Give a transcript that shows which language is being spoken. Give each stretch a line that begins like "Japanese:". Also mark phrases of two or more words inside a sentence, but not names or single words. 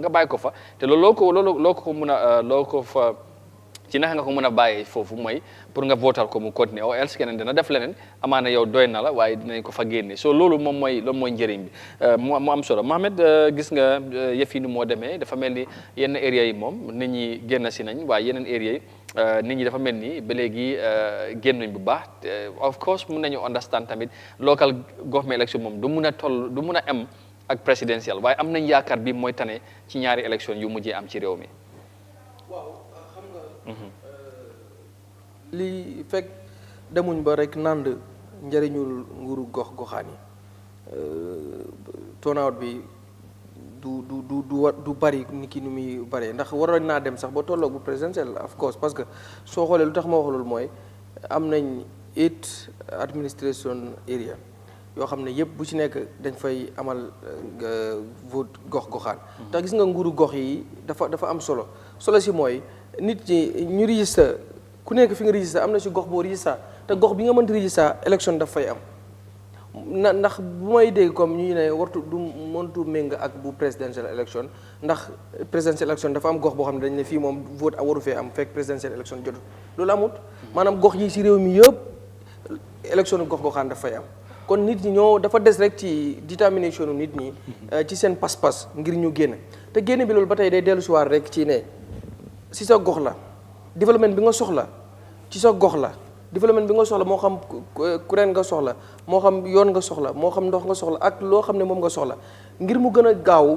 Wolof: nga bàyyi ko fa te loo ko mun a loo ko fa ci naka nga ko mën a bàyyee foofu mooy pour nga votal ko mu continuer ou else keneen dina def leneen amaana yow doy na la waaye dinañ ko fa génne so loolu moom mooy njëriñ bi mu am solo Mohamed gis nga yëf yi nu moo demee dafa mel ni yenn area yi moom nit ñi génn si nañ waaye yeneen area yi nit ñi dafa mel ni ba léegi génnuñ bu baax
English: of course
Wolof: mun nañu understand tamit
English: local government election
Wolof: moom du mun a am ak presidential waaye am nañ yaakaar bi mooy tane ci ñaari élection yu mujjee am ci réew mi li fekk demuñ ba rek nand njëriñul nguuru gox-goxaan yi turnout bi du bari ni ki nu muy bari ndax waroon naa dem sax ba tolloog bu présidentiel
English: of course
French: parce que
Wolof: soo xoolee lu tax ma wax loolu mooy am nañ 8
English: administration area
Wolof: yoo xam ne yëpp bu ci nekk dañ fay amal vote gox-goxaan ndax gis nga nguuru gox yi dafa am solo si mooy nit ñi ñu register ku nekk fi nga register am na si gox boo register te gox bi nga mënti register élection daf fay am ndax bu may dégg comme ñu ne mëntu méng ak bu
English: presidential election
Wolof: ndax
English: presidential election
Wolof: dafa am gox boo xam ne dañ ne fii moom vote waru fee am fekk
English: presidential election
Wolof: jotul loolu amut maanaam gox yi si réew mi yëpp élection gox-goxaan daf fay am kon nit ñi dafa des rek ci détermination nit ñi ci seen pas-pas ngir ñu génn te génn bi loolu ba tey day dellu si waat rek ci ne si sa gox la développement bi nga soxla ci sa gox la développement bi nga soxla moo xam kuréel nga soxla moo xam yoon nga soxla moo xam ndox nga soxla ak loo xam ne moom nga soxla ngir mu gën a gaaw